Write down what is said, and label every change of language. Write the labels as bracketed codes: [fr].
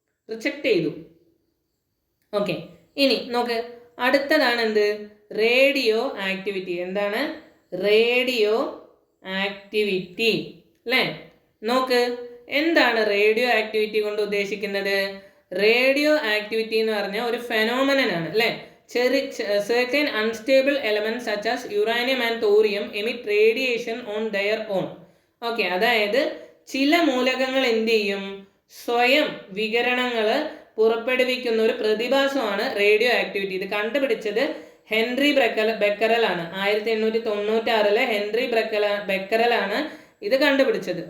[ml] Reject ചെയ്തു. Okay, ഇനി നോക്ക്, അടുത്തതാണ് എന്ത്? Radio activity. എന്താണ്? റേഡിയോ ആക്ടിവിറ്റി അല്ലേ? നോക്ക്, എന്താണ് റേഡിയോ ആക്ടിവിറ്റി കൊണ്ട് ഉദ്ദേശിക്കുന്നത്? റേഡിയോ ആക്ടിവിറ്റി എന്ന് പറഞ്ഞാൽ ഒരു ഫെനോമെനൻ ആണ് അല്ലേ? [en] certain unstable elements such as uranium and thorium emit radiation on their own. [ml] Okay, അതായത് ചില മൂലകങ്ങൾ എന്ത് ചെയ്യും? സ്വയം വികിരണങ്ങൾ പുറപ്പെടുവിക്കുന്ന ഒരു പ്രതിഭാസമാണ് റേഡിയോ ആക്ടിവിറ്റി. ഇത് കണ്ടുപിടിച്ചത് ഹെൻറി ബെക്കറൽ ആണ്. 1896 ഹെൻറി ബെക്കറൽ ആണ് ഇത് കണ്ടുപിടിച്ചത്.